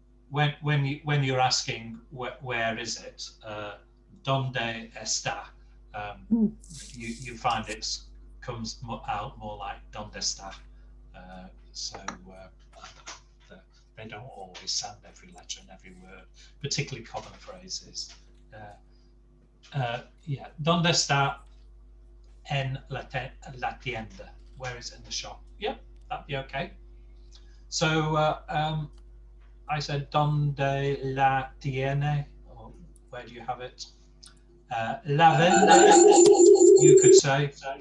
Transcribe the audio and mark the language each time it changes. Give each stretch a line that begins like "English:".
English: When you're asking where is it,
Spanish: donde está,
English: you find it comes out more like donde está. So they don't always sound every letter and every word, particularly common phrases. Yeah,
Spanish: donde está en la tienda?
English: Where is it in the shop? Yeah, that'd be okay. So I said
Spanish: donde la tiene,
English: or where do you have it?
Spanish: La vende,
English: you could say.